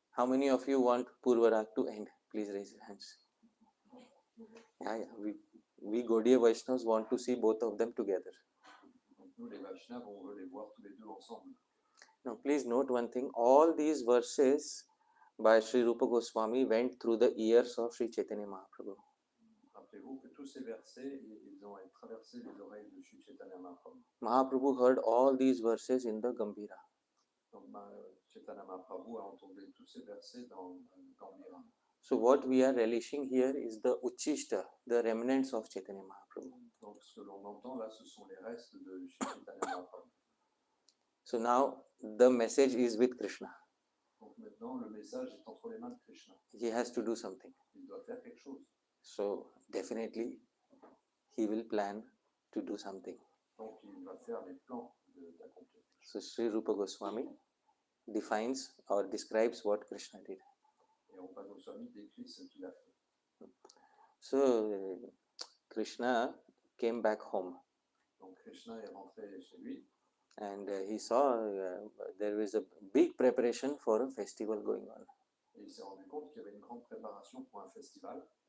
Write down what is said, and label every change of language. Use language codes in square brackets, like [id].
[en] How many of you want Purvarag to end? Please raise your hands. Yeah. We Gaudiya Vaishnavas want to see both of them together. [fr] Donc nous les Vaishnavas, on veut les voir tous les deux ensemble. [en] Now please note one thing, all these verses by Sri Rupa Goswami went through the ears of Sri Chaitanya Mahaprabhu. [fr] Rappelez-vous que tous ces versets, ils ont traversé les oreilles de Sri Chaitanya Mahaprabhu. [en] Mahaprabhu heard all these verses in the Gambhira. [fr] Donc Chaitanya Mahaprabhu a entendu tous ces versets dans Gambhira. [en] So what we are relishing here is the Uchishta, the remnants of Chaitanya Mahaprabhu. [fr] Donc ce que l'on entend là, ce sont les restes de Sri Chaitanya Mahaprabhu. [en] So now the message is with Krishna. [fr] Donc maintenant le message est entre les mains de Krishna. [en] He has to do something. [fr] Il doit faire quelque chose. [en] So definitely he will plan to do something. [fr] Donc il va faire les plans d'accomplir. [en] So Sri Rupa Goswami defines or describes what Krishna did. [fr] Et Rupa Goswami décrit ce qu'il a fait. [en] So Krishna came back home. [fr] Donc Krishna est rentré chez lui. [en] And he saw there was a big preparation for a festival going on. [fr] Et il s'est rendu compte qu'il y avait une grande préparation pour un festival.